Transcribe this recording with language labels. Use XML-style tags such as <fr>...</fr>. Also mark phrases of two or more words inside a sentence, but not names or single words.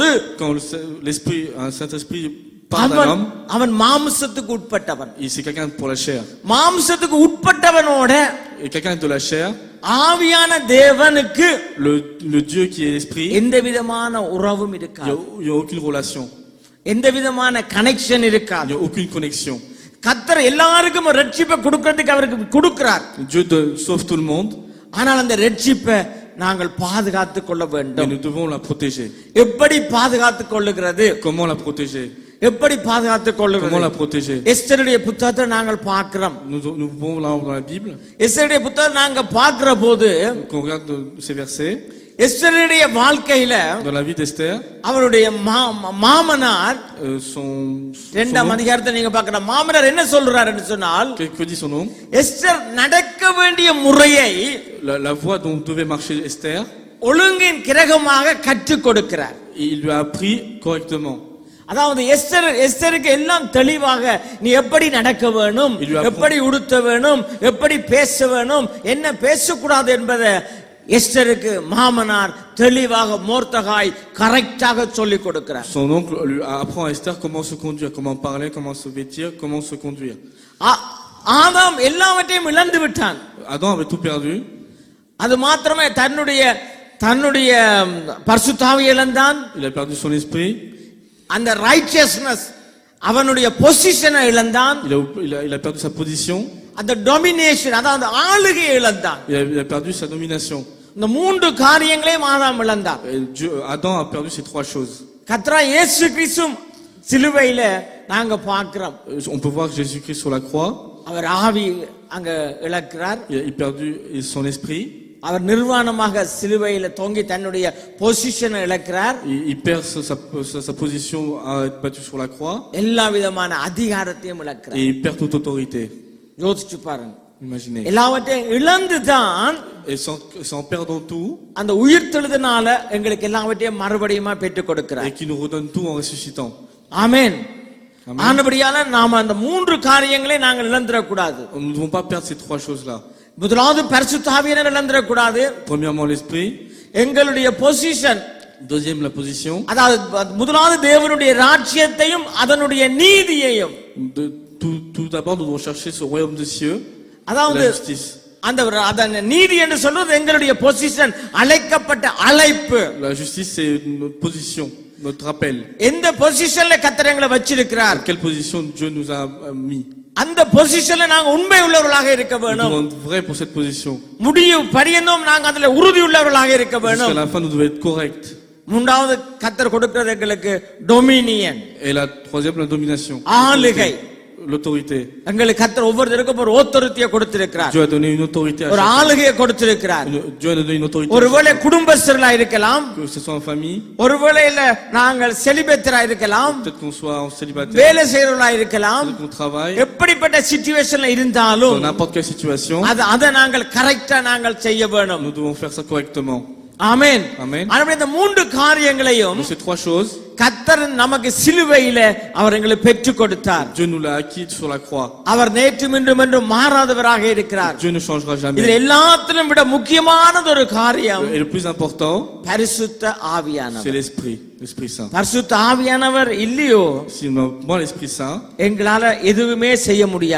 <fr>Quand l'esprit, un Saint-Esprit part d'un homme,</fr> <ta>அவன் மாம்சத்துக்கு உட்பட்டவன்.</ta> <fr>c'est quelqu'un pour la chair.</fr> <ta>மாம்சத்துக்கு உட்பட்டவனோட</ta> <fr>Et quelqu'un de la chair,</fr> <ta>ஆவியான தேவனுக்கு</ta> <fr>le Dieu qui est l'esprit,</fr> <ta>எந்த விதமான உறவும்</ta> <fr>il</fr> <ta>இருக்காது.</ta> <fr>n'y a aucune relation,</fr> <ta>எந்த விதமான கனெக்ஷன்</ta> <fr>il</fr> <ta>இருக்காது.</ta> <fr>n'y a aucune connexion.</fr> <ta>கர்த்தர் எல்லாருக்கும் ரட்சிப்பை கொடுக்கிறதுக்கு அவருக்கு கொடுக்கிறார்.</ta> <fr>Dieu sauve tout le monde,</fr> <ta>ஆனால் அந்த ரட்சிப்பை நாங்கள் பாதுகாத்துக் கொள்ள</ta> <fr>mais</fr> <ta>வேண்டும்.</ta> <fr>nous devons la protéger.</fr> <ta>எப்படி பாதுகாத்துக் கொள்ளுகிறது?</ta> <fr>Comment la protéger?</fr> <ta>எப்படி பாதுகாத்துக்</ta> <fr>Comment la</fr> <ta>கொள்ளுகிறது?</ta> <fr>protéger?</fr> <ta>எஸ்தருடைய புத்தகத்தை நாங்கள் பார்க்கிறோம்.</ta> <fr>Nous pouvons là dans la Bible,</fr> <ta>எஸ்தருடைய புத்தகம் நாங்க பார்க்கிற போது</ta> <fr>qu'on regarde ces versets,</fr> <ta>எஸ்தருடைய வாழ்க்கையில</ta> <fr>dans la vie d'Esther,</fr> <ta>அவருடைய மாமனார்</ta> <fr>son</fr> <ta>இரண்டாம்</ta> <fr>nom,</fr> <ta>அதிகாரத்தை நீங்க பார்க்கணும். மாமனார் என்ன சொல்றாருன்னு சொன்னால்,</ta> <fr>que dit son nom?</fr> <ta>எஸ்தர் நடக்க வேண்டிய முறையை</ta> <fr>La voie dont devait marcher Esther,</fr> <ta>ஒழுங்கின் கிரகமாக கற்றுக் கொடுக்கிறார்.</ta> <fr>il lui a appris correctement.</fr> <ta>அதாவது எஸ்தருக்கு எல்லாம் தெளிவாக நீ எப்படி நடக்க வேணும், எப்படி உடுத்த வேணும், எப்படி பேச வேணும், என்ன பேசக்கூடாது என்பதை எஸ்தருக்கு மாமனார் தெளிவாக மோர்தகாய் கரெக்டாக சொல்லிக் கொடுக்கிறார்.</ta> <fr>Son oncle lui apprend à Esther comment se conduire, comment parler, comment se vêtir, comment se conduire.</fr> <ta>ஆதாம் எல்லாவற்றையும் இழந்து விட்டான்.</ta> <fr>Adam avait tout perdu.</fr> <ta>அது மாத்திரமே தன்னுடைய பரிசுத்தாவியை இழந்தான்.</ta> <fr>Il a perdu son esprit.</fr> <ta>அந்த ரைச்சியஸ்னஸ் அவனுடைய பொசிஷனை இழந்தான்.</ta> <fr>Il a perdu sa position.</fr> <ta>அந்த டொமினேஷன் அதாவது ஆளுகையை இழந்தான்.</ta> <fr>Il a perdu sa domination.</fr> <ta>இந்த மூன்று காரியங்களையும் ஆதாம் இழந்தான்.</ta> <fr>Adam a perdu ces trois choses.</fr> <ta>கர்த்தராகிய இயேசு கிறிஸ்து சிலுவையில நாங்க பார்க்கிறோம்.</ta> <fr>On peut voir que Jésus-Christ sur la croix,</fr> <ta>அவர் ஆவி அங்க இழக்கிறார்.</ta> <fr>il a perdu son esprit.</fr> <ta>அவர் நிர்வாணமாக சிலுவையில தொங்கி தன்னுடைய பொசிஷனை இழக்கிறார்.</ta> <fr>Il perd sa position à être battu sur la croix.</fr> <ta>எல்லா விதமான அதிகாரத்தையும் இழக்கிறார்.</ta> <fr>Et il perd toute autorité.</fr> <ta>யோசிச்சு பாருங்க.</ta> <fr>Imaginez.</fr> <ta>எல்லாவற்றையும் இழந்துதான்</ta> <fr>Et en perdant tout,</fr> <ta>அந்த உயிர்த்தெழுதனால எங்களுக்கு எல்லாவற்றையும் மறுபடியும் பெற்றுக் கொடுக்கிறார்.</ta> <fr>et qui nous redonne tout en ressuscitant.</fr> <ta>ஆமென். ஆனபடியால நாம அந்த மூன்று காரியங்களை நாங்கள் இழந்துடக் கூடாது.</ta> <fr>Nous ne devons pas perdre ces trois choses-là.</fr> <ta>முதலாவது பரிசுத்த ஆவியை இழந்துடக் கூடாது.</ta> <fr>Premièrement l'esprit.</fr> <ta>எங்களுடைய பொசிஷன்.</ta> <fr>Deuxième la position.</fr> <ta>அதாவது முதலாவது தேவனுடைய ராஜ்யத்தையும் அதனுடைய நீதியையும்.</ta> <fr>Tout d'abord nous devons chercher ce royaume des cieux,</fr> <ta>அதாவது</ta> <fr>la justice.</fr> <ta>அந்த நீதி என்று சொல்றது எங்களுடைய பொசிஷன், அழைக்கப்பட்ட அழைப்பு.</ta> <fr>La justice c'est notre position, notre appel.</fr> <ta>எந்த பொசிஷன்ல கர்த்தர் எங்களை வச்சிருக்கிறார்?</ta> <fr>Quelle position Dieu nous a mis?</fr> <ta>அந்த பொசிஷன்ல நாங்க உண்மை உள்ளவர்களாக இருக்க</ta> <fr>Nous</fr> <ta>வேணும்.</ta> <fr>devons être vrais pour cette position.</fr> <ta>முடியும் பரியந்தம் நாங்க அதுல உறுதி உள்ளவர்களாக இருக்க வேணும்.</ta> <fr>Jusqu'à la fin nous devons être corrects.</fr> <ta>மூன்றாவது கர்த்தர் கொடுக்கிறது எங்களுக்கு டொமினியன்.</ta> <fr>Et la troisième la domination.</fr> <ta>ஆளுகை.</ta> <fr>L'autorité.</fr> <ta>எங்களுக்கு கர்த்தர் ஒவ்வொருத்தருக்கும் ஒரு authority கொடுத்திருக்கிறார்.</ta> <fr>Dieu a donné une autorité à</fr> <ta>ஒரு</ta> <fr>chacun.</fr> <ta>ஆளுகையை கொடுத்திருக்கிறார்.</ta> <fr>Dieu a donné une autorité.</fr> <ta>ஒருவேளை குடும்பஸ்தர்களா இருக்கலாம்,</ta> <fr>Que ce soit en famille,</fr> <ta>ஒருவேளை நாங்கள் செலிபேத்தரா இருக்கலாம்,</ta> <fr>peut-être qu'on soit en célibataire,</fr> <ta>வேலை செய்யறவர்களா இருக்கலாம்.</ta> <fr>peut-être qu'on travaille,</fr> <ta>எப்படிப்பட்ட சிச்சுவேஷன்ல இருந்தாலும்</ta> <fr>dans n'importe quelle situation,</fr> <ta>அதை நாங்கள் கரெக்டா நாங்கள் செய்ய வேணும்.</ta> <fr>nous devons faire ça correctement.</fr> <ta>ஆமென்.</ta> <fr>Amen.</fr> <ta>ஆனா இந்த மூன்று காரியங்களையும்</ta> <fr>Donc ces trois choses,</fr> <ta>கர்த்தர் நமக்கு சிலுவையில அவர் எங்களுக்கு பெற்றுக் கொடுத்தார்.</ta> <fr>Dieu nous l'a acquis sur la croix.</fr> <ta>அவர் நேற்றும் இன்றும் என்றும் மாறாதவராக இருக்கிறார்.</ta> <fr>Dieu ne changera</fr> <ta>இது</ta> <fr>jamais.</fr> <ta>எல்லாத்திலும் விட முக்கியமானது ஒரு காரியம்,</ta> <fr>Et le plus important,</fr> <ta>பரிசுத்த</ta> <fr>c'est</fr> <ta>ஆவியானவர்.</ta> <fr>l'Esprit Saint.</fr> <ta>பரிசுத்த ஆவியானவர் இல்லையோ</ta> <fr>Si nous n'avons pas l'Esprit Saint,</fr> <ta>எங்களால எதுவுமே செய்ய முடியாது.</ta>